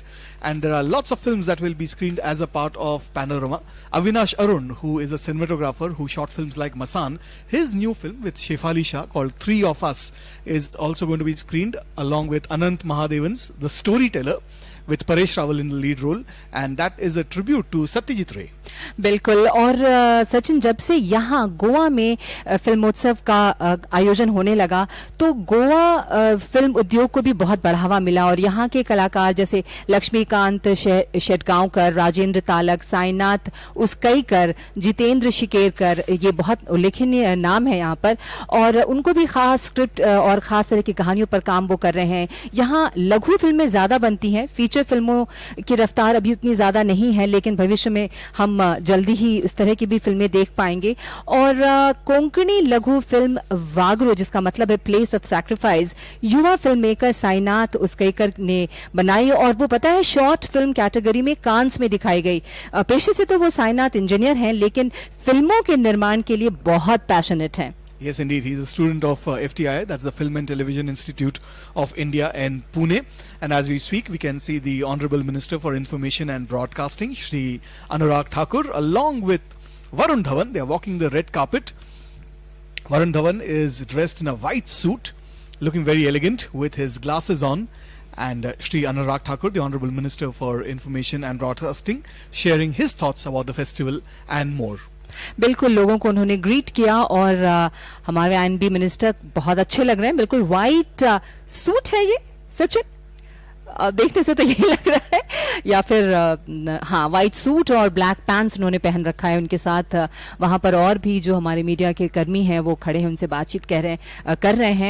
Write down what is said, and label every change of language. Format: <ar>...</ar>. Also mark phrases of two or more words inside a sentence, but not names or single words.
<en>And there are lots of films that will be screened as a part of Panorama. Avinash Arun, who is a cinematographer who shot films like Masan, his new film with Shefali Shah called Three of Us is also going to be screened along with Anant Mahadevan's The Storyteller, with Paresh Rawal in the lead role, and that is a tribute to Satyajit Ray.</en> <hi>बिल्कुल। और सचिन, जब से यहाँ गोवा में फिल्मोत्सव का आयोजन होने लगा तो गोवा फिल्म उद्योग को भी बहुत बढ़ावा मिला, और यहाँ के कलाकार जैसे लक्ष्मीकांत शेटगांवकर, राजेंद्र तालक, साईनाथ उसकईकर, जितेंद्र शिकेरकर, ये बहुत उल्लेखनीय नाम है यहाँ पर, और उनको भी खास स्क्रिप्ट और खास तरह की कहानियों पर काम वो कर रहे हैं। यहाँ लघु फिल्में ज्यादा बनती हैं, फीचर फिल्मों की रफ्तार अभी उतनी ज्यादा नहीं है, लेकिन भविष्य में हम जल्दी ही इस तरह की भी फिल्में देख पाएंगे। और कोंकणी लघु फिल्म वागरो, जिसका मतलब है</hi> <en>place of sacrifice,</en> <hi>युवा</hi> <en>film maker</en> <hi>साईनाथ उसकईकर ने बनाई, और वो पता है</hi> <en>short film category</en> <hi>में कांस में दिखाई गई। पेशे से तो वो साईनाथ इंजीनियर हैं, लेकिन फिल्मों के निर्माण के लिए बहुत पैशनेट हैं।</hi> <en>Yes, indeed. He is a student of FTI, that's the Film and Television Institute of India in Pune. And as we speak, we can see the Honorable Minister for Information and Broadcasting, Shri Anurag Thakur, along with Varun Dhawan. They are walking the red carpet. Varun Dhawan is dressed in a white suit, looking very elegant with his glasses on. And Shri Anurag Thakur, the Honorable Minister for Information and Broadcasting, sharing his thoughts about the festival and more.</en> <hi>बिल्कुल, लोगों को उन्होंने ग्रीट किया, और हमारे</hi> <en>I&B minister</en> <hi>बहुत अच्छे लग रहे हैं। बिल्कुल</hi> <en>white suit</en> <hi>है ये, सचिन देखने से तो यही लग रहा है, या फिर हाँ,</hi> <en>white suit</en> <hi>और</hi> <en>black pants</en> <hi>उन्होंने पहन रखा है। उनके साथ वहां पर और भी जो हमारे मीडिया के कर्मी हैं वो खड़े हैं, उनसे बातचीत कर रहे हैं।</hi>